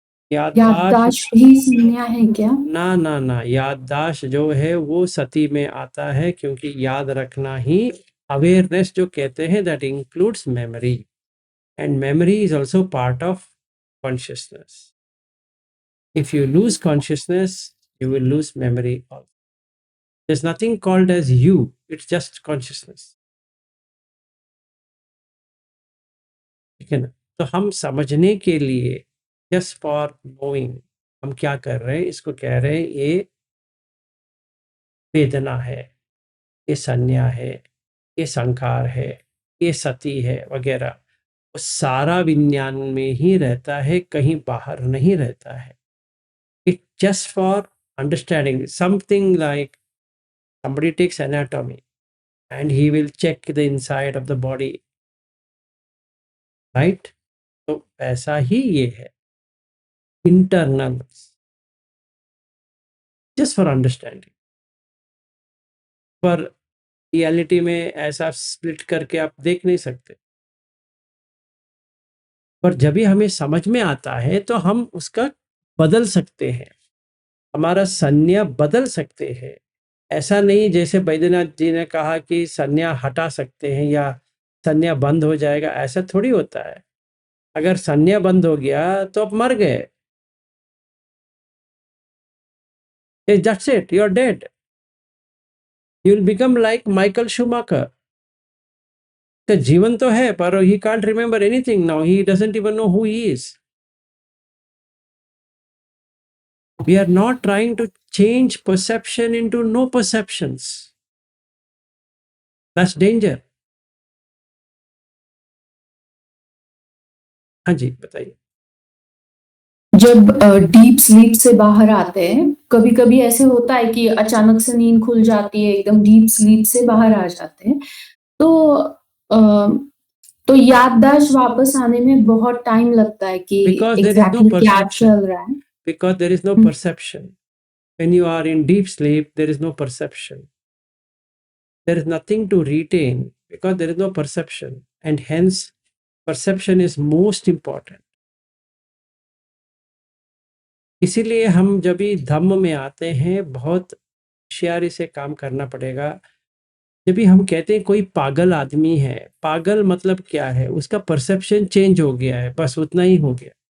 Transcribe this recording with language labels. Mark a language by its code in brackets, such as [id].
[hi] याददाश्त ही संज्ञा है क्या? ना, याददाश्त जो है वो सती में आता है, क्योंकि याद रखना ही अवेयरनेस जो कहते हैं, [en] That includes memory, and memory is also part of consciousness. If you lose consciousness you will lose memory also. There's nothing called as you, it's just consciousness. [hi] ठीक है ना? तो हम समझने के लिए, [en] just for knowing, [hi] हम क्या कर रहे हैं, इसको कह रहे हैं ये वेदना है, ये संज्ञा है, ये संखार है, ये सती है वगैरह। वो सारा विज्ञान में ही रहता है, कहीं बाहर नहीं रहता है। [en] It just for understanding something like somebody takes anatomy and he will check the inside of the body, right? [hi] तो ऐसा ही ये है, internal, [en] just for understanding. [hi] पर रियलिटी में ऐसा स्प्लिट करके आप देख नहीं सकते, पर जब भी हमें समझ में आता है तो हम उसका बदल सकते हैं, हमारा संज्ञा बदल सकते हैं। ऐसा नहीं जैसे बैद्यनाथ जी ने कहा कि संज्ञा हटा सकते हैं या संज्ञा बंद हो जाएगा, ऐसा थोड़ी होता है। अगर संज्ञा बंद हो गया तो आप मर गए, [en] that's it, you're dead. You'll become like Michael Schumacher. [hi] का जीवन तो है पर [en] he can't remember anything now, he doesn't even know who he is. We are not trying to change perception into no perceptions. That's danger. [hi] हाँ जी, बताइए। जब deep sleep से बाहर आते हैं, कभी कभी ऐसे होता है कि अचानक से नींद खुल जाती है, एकदम डीप स्लीप से बाहर आ जाते हैं, तो याददाश्त वापस आने में बहुत टाइम लगता है कि [en] Because there is no [hi] exactly क्या [en] perception. [hi] चल रहा है। [en] Because there is no perception. When you are in deep sleep, there is no perception. There is nothing to retain because there is no perception, and hence perception is most important. [hi] इसीलिए हम जब भी धम्म में आते हैं बहुत होशियारी से काम करना पड़ेगा। जब भी हम कहते हैं कोई पागल आदमी है, पागल मतलब क्या है, उसका परसेप्शन चेंज हो गया है, बस उतना ही हो गया।